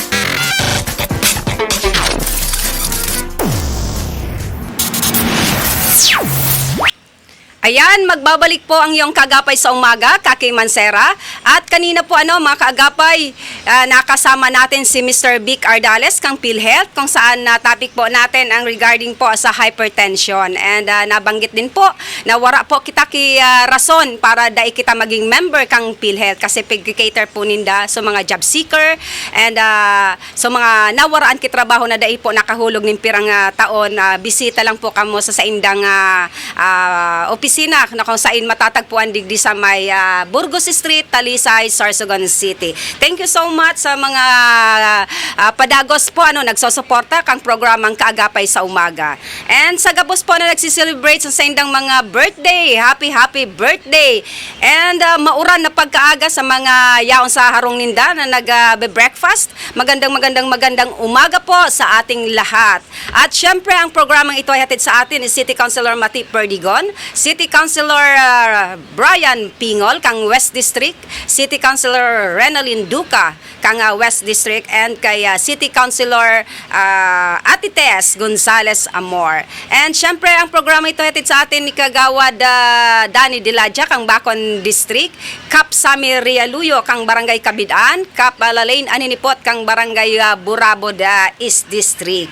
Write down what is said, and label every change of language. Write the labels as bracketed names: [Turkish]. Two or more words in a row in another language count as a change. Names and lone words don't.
[Filipino] Ayan, magbabalik po ang iyong Kaagapay sa Umaga, Kaki Mancera. At kanina po mga kaagapay, nakasama natin si Mr. Vic Ardales, kang PhilHealth, kung saan topic po natin ang regarding po sa hypertension. [Bikol] And nabanggit din po na wara po kita ki rason para dai kita maging member kang PhilHealth kasi pag-cater po ninda sa mga [English] job seeker [Bikol] and sa mga nawaraan ki trabaho na dai po nakahulog ning pirang taon. Bisita lang po kamo sa indang opisina opisina na kung saan matatagpuan digdi sa may Burgos Street, Talisay, Sorsogon City. [English] Thank you so much [Bikol] sa mga padagos po nagsosuporta kang programang Kaagapay sa Umaga. And sa gabos po na nagsiselebrate sa indang mga birthday, [English] happy birthday. [Bikol] And mauran na pagkaaga sa mga yaon sa harong ninda na nag-breakfast. [Filipino] Magandang umaga po sa ating lahat. At syempre ang programang ito ay hatid sa atin ni City Councilor Mati Perdigon, City Councilor Brian Pingol kang West District, City Councilor Renalyn Duca kang West District, and kay City Councilor Ate Tess Gonzales Amor. And syempre ang programa ito hatid sa atin ni Kagawad Danny Diladja kang Bacon District, Kap Sami Rialuyo kang Barangay Kabidaan, Kap Lalain Aninipot kang Barangay Burabod East District.